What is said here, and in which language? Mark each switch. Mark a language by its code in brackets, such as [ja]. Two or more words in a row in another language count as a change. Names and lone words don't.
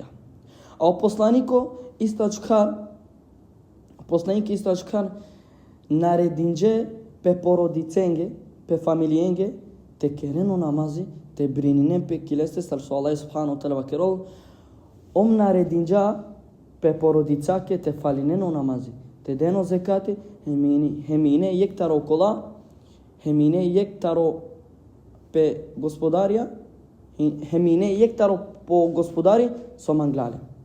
[rom] А посланико истачкар нарединџе пе породиценге пе фамилиенге те керено намази те брининен пе килесте со [ar] الله سبحانه وتعالى [rom] керол ом нарединџа пе породицаке те фалинено намази те дено зекати хемине јектаро кола хемине јектаро пе господарија хемине јектаро по господари со манглале.